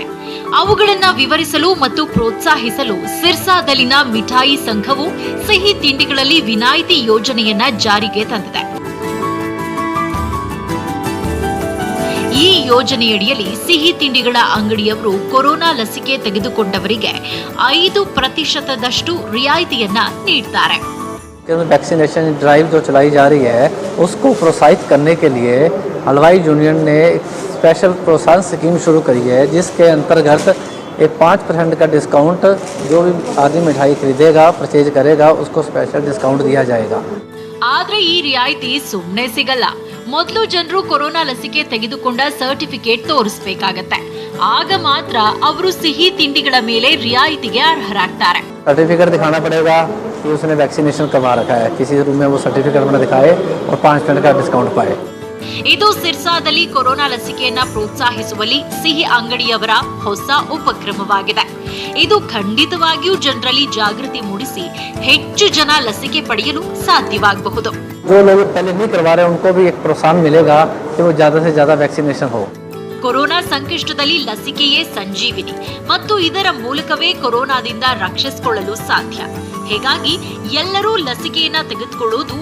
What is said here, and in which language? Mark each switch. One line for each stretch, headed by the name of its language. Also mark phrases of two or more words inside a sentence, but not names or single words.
Kannada: ಅವುಗಳನ್ನ ವಿವರಿಸಲು ಮತ್ತು ಪ್ರೋತ್ಸಾಹಿಸಲು ಸಿರ್ಸಾದಲ್ಲಿನ ಮಿಠಾಯಿ ಸಂಘವು ಸಿಹಿ ತಿಂಡಿಗಳಲ್ಲಿ ವಿನಾಯಿತಿ ಯೋಜನೆಯನ್ನ ಜಾರಿಗೆ ತಂದಿದೆ. ಈ ಯೋಜನೆಯಡಿಯಲ್ಲಿ ಸಿಹಿ ತಿಂಡಿಗಳ ಅಂಗಡಿಯವರು ಕೊರೋನಾ ಲಸಿಕೆ ತೆಗೆದುಕೊಂಡವರಿಗೆ 5% रियायतियನ್ನ ನೀಡುತ್ತಾರೆ.
English: vaccination drive
Hindi: जो चलाई जा रही है उसको प्रोत्साहित करने के लिए हलवाई यूनियन ने एक स्पेशल प्रोत्साहन स्कीम शुरू करी है, जिसके अंतर्गत एक 5% का डिस्काउंट जो भी आदमी मिठाई खरीदेगा, परचेज करेगा, उसको
English: special discount
Hindi: दिया जाएगा.
Kannada: ಆದ್ರೆ ಈ ರಿಯಾಯಿತಿ ಸುಮ್ಮನೆ ಸಿಗಲ್ಲ. ಮೊದಲು ಜನರು ಕೊರೋನಾ ಲಸಿಕೆ ತೆಗೆದುಕೊಂಡ ಸರ್ಟಿಫಿಕೇಟ್ ತೋರಿಸಬೇಕಾಗತ್ತೆ. ಆಗ ಮಾತ್ರ ಅವರು ಸಿಹಿ ತಿಂಡಿಗಳ ಮೇಲೆ ರಿಯಾಯಿತಿಗೆ ಅರ್ಹರಾಗ್ತಾರೆ.
Hindi: सर्टिफिकेट दिखाना पड़ेगा कि उसने वैक्सीनेशन करवा रखा है, किसी रूम में वो सर्टिफिकेट अपना दिखाए और 5% का डिस्काउंट पाए.
Kannada: ಇದು ಸಿರ್ಸಾದಲ್ಲಿ ಕೊರೋನಾ ಲಸಿಕೆಯನ್ನ ಪ್ರೋತ್ಸಾಹಿಸುವಲ್ಲಿ ಸಿಹಿ ಅಂಗಡಿಯವರ ಹೊಸ ಉಪಕ್ರಮವಾಗಿದೆ. ಇದು ಖಂಡಿತವಾಗಿಯೂ ಜನರಲ್ಲಿ ಜಾಗೃತಿ ಮೂಡಿಸಿ ಹೆಚ್ಚು ಜನ ಲಸಿಕೆ ಪಡೆಯಲು ಸಾಧ್ಯವಾಗಬಹುದು.
Hindi: जो लोग पहले नहीं करवा रहे उनको भी एक प्रोत्साहन मिलेगा कि वो ज्यादा से ज्यादा वैक्सीनेशन हो.
Kannada: ಕೊರೋನಾ ಸಂಕಷ್ಟದಲ್ಲಿ ಲಸಿಕೆಯೇ ಸಂಜೀವಿನಿ ಮತ್ತು ಇದರ ಮೂಲಕವೇ ಕೊರೋನಾದಿಂದ ರಕ್ಷಿಸಿಕೊಳ್ಳಲು ಸಾಧ್ಯ. ಹೀಗಾಗಿ ಎಲ್ಲರೂ ಲಸಿಕೆಯನ್ನ ತೆಗೆದುಕೊಳ್ಳುವುದು